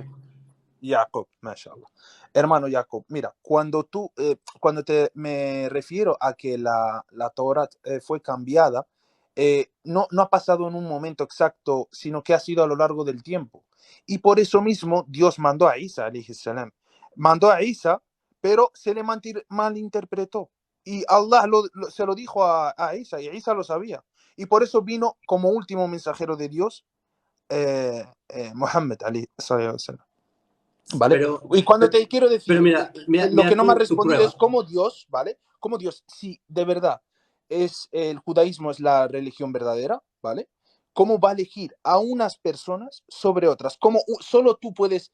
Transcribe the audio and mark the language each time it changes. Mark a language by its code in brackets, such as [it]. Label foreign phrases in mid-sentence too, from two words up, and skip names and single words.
[es] sé. Jacob, mashallah. Hermano Jacob, mira, cuando me refiero a que la Torah fue cambiada, no ha pasado en un momento exacto, sino que ha sido a lo largo del tiempo. Y por eso mismo Dios mandó a Isa, [ar] alayhi salam. [es] Mandó a Isa, pero se le malinterpretó. Y Allah se lo dijo a Isa, y Isa lo sabía. Y por eso vino como último mensajero de Dios, Muhammad, [ar] alayhi salam. [es] ¿Vale? Pero, Y cuando te quiero pero decir, mira, lo que no me has tu respondido es prueba. cómo Dios, ¿vale? Cómo Dios, si de verdad el judaísmo es la religión verdadera, ¿vale? ¿Cómo va a elegir a unas personas sobre otras? ¿Cómo solo tú puedes